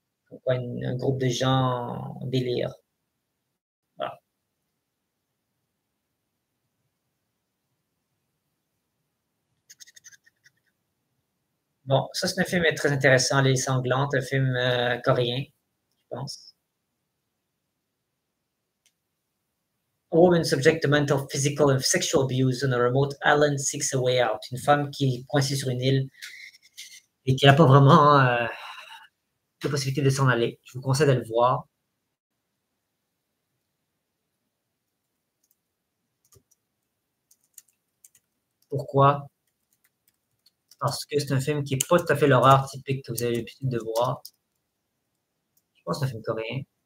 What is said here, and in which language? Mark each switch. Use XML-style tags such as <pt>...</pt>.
<fr>Donc, un groupe de gens en délire. Voilà. Bon, ça c'est un film très intéressant, Les Sanglantes, un film coréen, je pense.</fr> <en>A woman subject to mental, physical and sexual abuse on a remote island seeks a way out.</en> <fr>Une femme qui est coincée sur une île et qui n'a pas vraiment la possibilité de s'en aller. Je vous conseille de le voir. Pourquoi? Parce que c'est un film qui n'est pas tout à fait l'horreur typique que vous avez l'habitude de voir. Je pense que c'est un film coréen.</fr>